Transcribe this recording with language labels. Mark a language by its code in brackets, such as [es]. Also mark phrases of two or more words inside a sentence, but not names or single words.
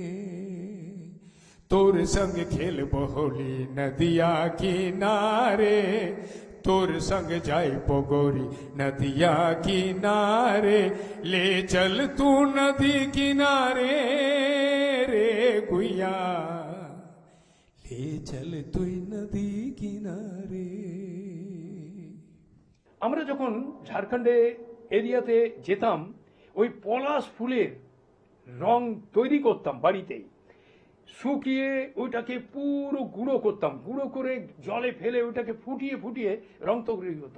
[sck] तोर संग खेल होली नदिया किनारे, तोर संग जाई पोगोरी नदिया किनारे। ले चल तू नदी किनारे रे गुया, ले चल तुई नदी किनारे। [bn] আমরা যখন ঝাড়খণ্ডে এরিয়াতে যেতাম, ওই পলাশ ফুলের রং তৈরি করতাম বাড়িতেই, শুকিয়ে ওইটাকে পুরো গুঁড়ো করতাম, গুঁড়ো করে জলে ফেলে ওইটাকে ফুটিয়ে ফুটিয়ে রং তৈরি করতাম।